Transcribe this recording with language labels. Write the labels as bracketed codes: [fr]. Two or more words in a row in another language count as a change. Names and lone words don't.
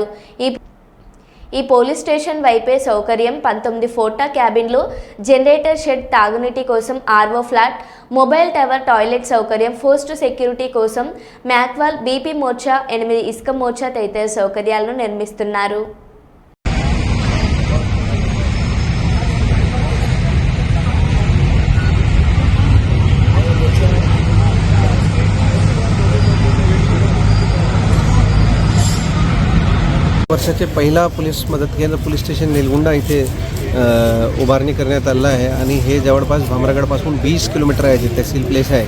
[te] ఈ [en] police station [te] వైపే సౌకర్యం 19 ఫోటా క్యాబిన్లు, [en] generator shed, [te] తాగునీటి కోసం [en] RO flat, mobile tower, [te] టాయిలెట్ సౌకర్యం, [en] post security [te] కోసం మ్యాక్వాల్, బీపీ మోర్చా, 8 ఇసుక మోర్చా తదితర సౌకర్యాలను నిర్మిస్తున్నారు. [mr] वर्षाचे पहिला पोलीस मदत केंद्र [en] police station [mr] नेलगुंडा इथे उभारणी करण्यात आलेला आहे आणि हे जवळपास भामरागडपासून 20 किलोमीटर आहे जे तहसील प्लेस आहे.